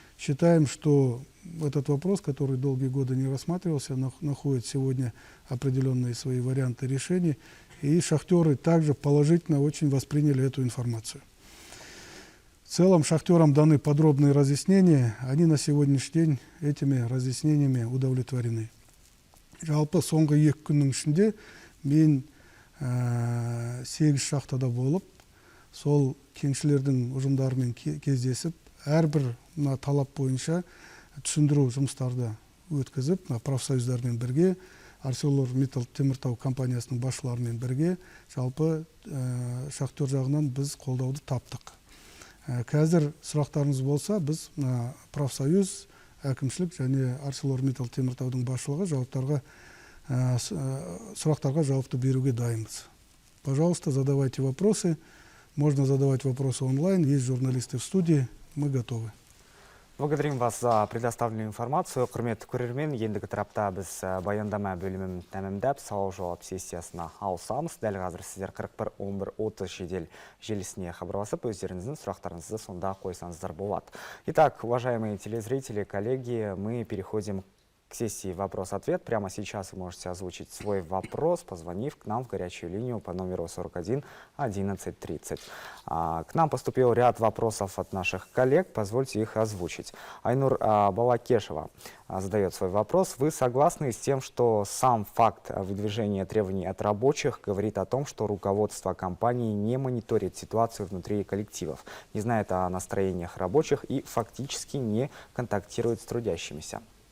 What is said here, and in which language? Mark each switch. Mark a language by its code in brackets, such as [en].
[ru] Считаем, что этот вопрос, который долгие годы не рассматривался, находит сегодня определенные свои варианты решений, и шахтеры также положительно очень восприняли эту информацию. В целом шахтерам даны подробные разъяснения, они на сегодняшний день этими разъяснениями удовлетворены. [kk] Жалпы соңғы 2 күннің ішінде мен 8 шахтада болып, сол кеңшілердің ұжымдарымен кездесіп, әрбір талап бойынша түсіндіру жұмыстарды өткізіп, профсоюздармен бірге, ArcelorMittal Темиртау компаниясының басшыларымен бірге, жалпы шахтер жағынан біз қолдауды таптық. Қазір сұрақтарыңыз болса, біз профсоюз, әкімшілік және ArcelorMittal Темиртаудың басшылығы сұрақтарға жауапты беруге дайынбыз. [ru] Пожалуйста, задавайте вопросы. Можно задавать вопросы онлайн. Есть журналисты в студии. Мы готовы. Благодарим вас за предоставленную информацию. [kk] Құрметті көрермен, ендігі тарапта біз баяндама бөлімін тәмамдап, сауал-жауап сессиясына ауысамыз. Дәл қазір сіздер 41-11-30 жедел желісіне хабарласып, өздеріңіздің сұрақтарыңызды сонда қойсаңыздар болады. [ru] Итак, уважаемые телезрители, коллеги, мы переходим к сессии «Вопрос-ответ». Прямо сейчас вы можете озвучить свой вопрос, позвонив к нам в горячую линию по номеру 41 11 30. К нам поступил ряд вопросов от наших коллег, позвольте их озвучить. Айнур Балакешева задает свой вопрос. Вы согласны с тем, что сам факт выдвижения требований от рабочих говорит о том, что руководство компании не мониторит ситуацию внутри коллективов, не знает о настроениях рабочих и фактически не контактирует с трудящимися?